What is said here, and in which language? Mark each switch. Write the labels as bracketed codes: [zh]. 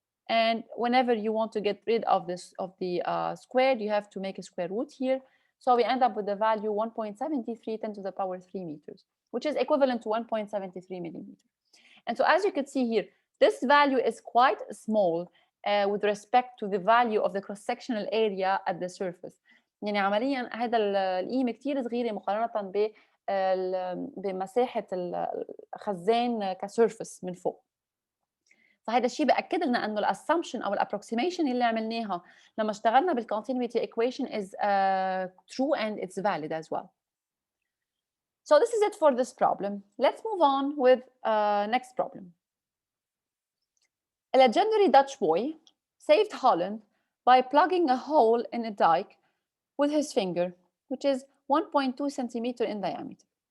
[en] And whenever you want to get rid of this the squared, you have to make a square root here. So we end up with the value 1.73 10 to the power 3 meters, which is equivalent to 1.73 millimeters. And so as you can see here, this value is quite small with respect to the value of the cross-sectional area at the surface. [ar] يعني عمليا هذا القيمة كتير صغيرة مقارنة بمساحة الخزان كسيرفس من فوق. فهذا الشيء بأكد لنا انه الاسامبشن او الابروكسيميشن اللي عملناها لما اشتغلنا بالcontinuity [en] equation is true and it's valid as well. So this is it for this problem. Let's move on with next problem. A legendary Dutch boy saved Holland by plugging a hole in a dike with his finger, which is 1.2 centimeter in diameter.